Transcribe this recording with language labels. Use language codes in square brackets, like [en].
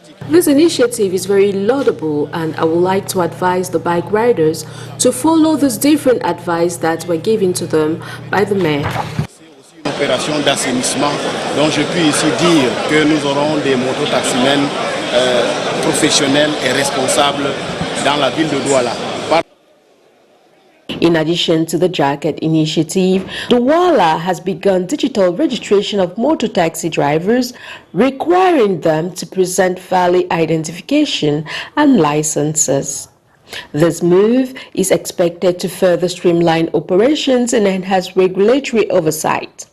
[en] This initiative is very laudable, and I would like to advise the bike riders to follow this different advice that were given to them by the mayor. [fr] Une opération d'assainissement, donc je puis ici dire que nous aurons des mototaximens professionnels et responsables dans la ville de Douala. [en] In addition to the Jacket initiative, Douala has begun digital registration of motor taxi drivers, requiring them to present valid identification and licenses. This move is expected to further streamline operations and enhance regulatory oversight.